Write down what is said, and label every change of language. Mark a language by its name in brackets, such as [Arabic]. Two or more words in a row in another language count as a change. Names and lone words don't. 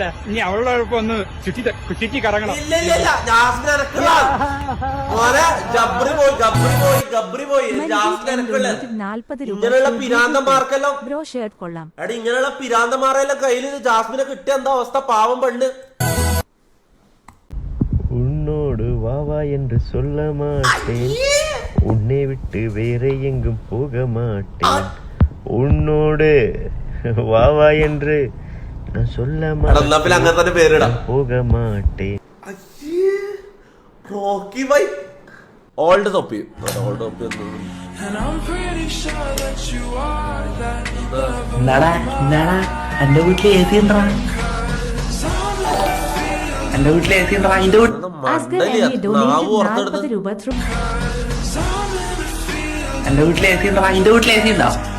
[Malayalam] ഇനി അവളോടൊപ്പം ഒന്ന് ചുറ്റി കറങ്ങണം. ഇങ്ങനെയുള്ള പിരാന്തമാർക്കെല്ലാം [English] bro shirt [Malayalam] കൊള്ളാം. എടാ ഇങ്ങനെയുള്ള പിരാന്തമാരെല്ലാം കയ്യില് ജാസ്മിനെ കിട്ടിയ എന്താ അവസ്ഥ? പാവം പെണ്ണ്. [Tamil] உன்னோடு வாவா என்று சொல்ல மாட்டேன், உன்னை விட்டு வேற எங்கும் போக மாட்டேன், உன்னோடு வாவா என்று நான் சொல்ல மாட்டேன், போக மாட்டேன். [Malayalam] റോക്കി ബൈ ഓൾഡ് തൊപ്പി. എന്റെ വീട്ടിൽ എത്തിണ്ടാ എന്റെ വീട്ടിൽ എത്തിണ്ടാ എന്റെ വീട്ടിലെത്തിണ്ടാ.